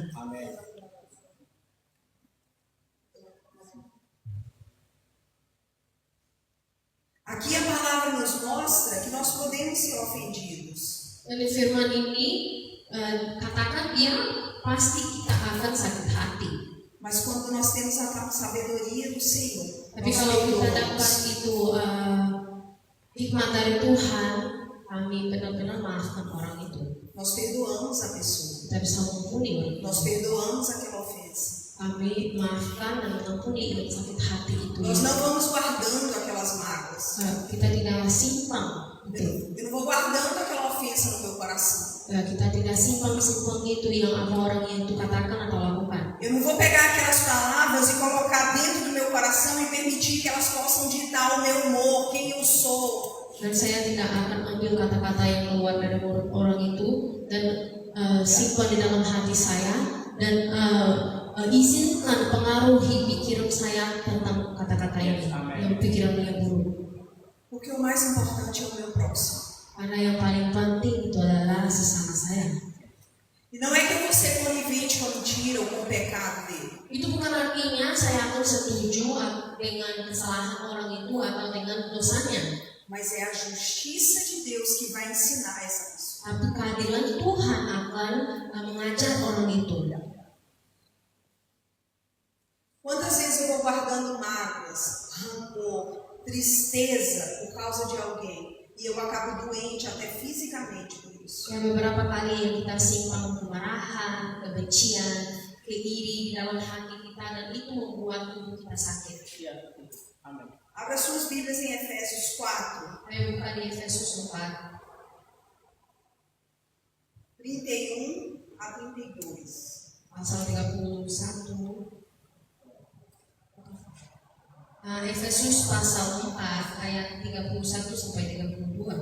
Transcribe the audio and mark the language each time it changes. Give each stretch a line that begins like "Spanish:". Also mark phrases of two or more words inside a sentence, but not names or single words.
Indonesian: Amin.
Portuguese: Aqui a palavra nos mostra que
Indonesian: Dan firman ini katakan dia pasti kita akan sakit hati.
Portuguese: Mas quando nós temos a sabedoria do Senhor,
Indonesian: Tapi
Portuguese: nós
Indonesian: kalau kita
Portuguese: perdoamos.
Indonesian: dapat itu hikmat dari Tuhan, kami benar-benar maafkan orang itu.
Portuguese: Nós perdoamos a pessoa.
Indonesian: Kita bisa mengampuni orang itu.
Portuguese: Nós perdoamos aquela ofensa.
Indonesian: Kami maafkan dan mengampuni sakit hati itu.
Portuguese: Nós não vamos guardando aquelas mágoas.
Indonesian: Kita tidak simpan itu.
Portuguese: Eu não vou guardando aquela ofensa no meu coração.
Indonesian: Kita tidak simpan itu yang ada orang yang itu katakan atau lakukan.
Portuguese: Eu não vou pegar aquelas palavras e colocar dentro do meu coração e permitir que elas possam ditar o meu humor, quem eu sou.
Indonesian: Dan saya tidak akan ambil kata-kata yang keluar dari mulut orang itu dan simpan di dalam hati saya dan izinkan pengaruhi pikiran saya tentang kata-kata yang pikiran yang buruk.
Portuguese: Porque o mais importante é o meu próximo.
Indonesian: Karena yang paling penting itu adalah sesama saya.
Portuguese: E não é que eu vou ser conivente com a mentira ou com o pecado dele.
Indonesian: Itu bukan artinya saya akan setuju dengan kesalahan orang itu atau dengan dosanya.
Portuguese: Mas é a justiça de Deus que vai ensinar essa pessoa.
Indonesian: Tapi keadilan Tuhan akan mengajar orang itu.
Portuguese: Quantas vezes eu vou guardando mágoas, rancor, tristeza por causa de alguém e eu acabo doente até fisicamente por isso.
Indonesian: Ya, beberapa kali yang kita simpan kemarahan, kebencian, keiri di dalam hati kita dan itu membuat tubuh kita sakit. Ya, amin.
Portuguese: Abra suas Bíblias em Efésios 4,
Indonesian: Ayo buka di Efesus 4
Portuguese: 31 a 32.
Indonesian: pasal 31. Efesus pasal 4 ayat 31 sampai 32.